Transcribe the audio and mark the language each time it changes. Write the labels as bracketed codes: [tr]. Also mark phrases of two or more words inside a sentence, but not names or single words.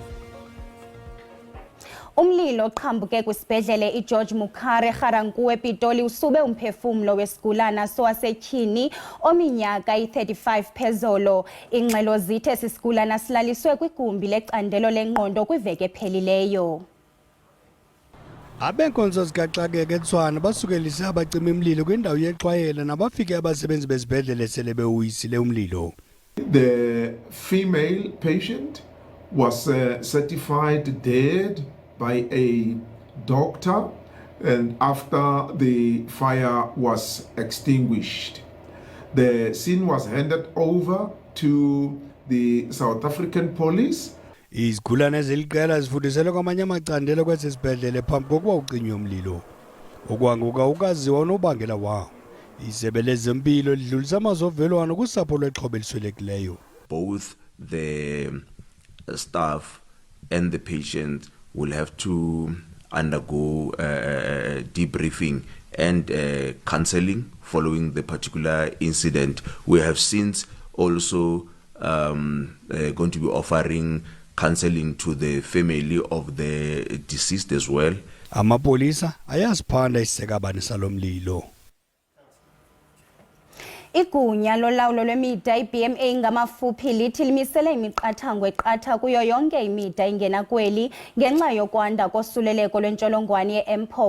[xh] Umlilo oqhambuke kwisibhedlele iGeorge Mukhari eGarankuwa ePitoli usube umphefumlo wesigulana sowasetyhini ominyaka i-35 phezolo. Ingxelo zithe sisigulana silaliswe kwigumbi lecandelo lengqondo kwiveki ephelileyo. Abenkonzo zikaxakeka eTshwane basukelise abacima imlilo kwindawo yexwayela nabafike abasebenzi bezibhedlele sele bewuyisile umlilo. [en] The female patient was certified dead by a doctor and after the fire was extinguished. The scene was handed over to the South African police. [xh] Izigulane eziliqela zifudisele kwamanye amacandelo kwesibhedlele phambi kokuba ucinywe umlilo. Okwanguka ukaziwa unobangela wawo. Isebe lezempilo lidlulisa amazovelwano kusapho lwexhobe eliswelekileyo. [en] Both the staff and the patient will have to undergo debriefing and counseling following the particular incident. We have since also going to be offering counseling to the family of the deceased as well. [xh] Amapolisa ayaziphanda isekabani salomlilo. Igunya lolawulo lwemida i-BMA ngamafuphi lithi limisele imiqathango eqatha kuyo yonke imida ingena kweli ngenxa yokwanda kosuleleko lwentsholongwane ye-mpox.